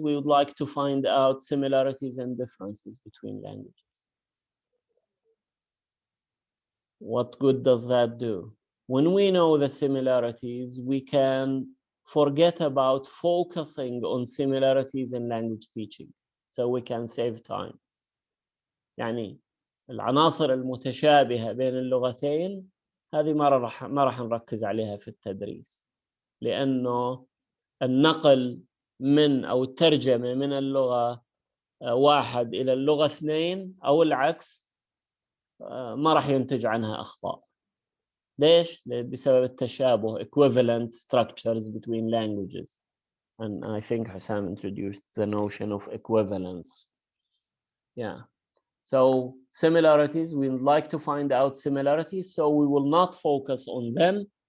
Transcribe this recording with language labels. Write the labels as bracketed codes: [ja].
[en] We would like to find out similarities and differences between languages. What good does that do? When we know the similarities, we can forget about focusing on similarities in language teaching, so we can save time. [ar] يعني العناصر المتشابهة بين اللغتين هذه ما راح نركز عليها في التدريس، لأنه النقل من أو الترجمة من اللغة 1 إلى اللغة 2 أو العكس ما راح ينتج عنها أخطاء. ليش؟ بسبب التشابه [en] equivalent structures between languages. And I think Hussam introduced the notion of equivalence. Yeah. So similarities, we would like to find out similarities, so we will not focus on them.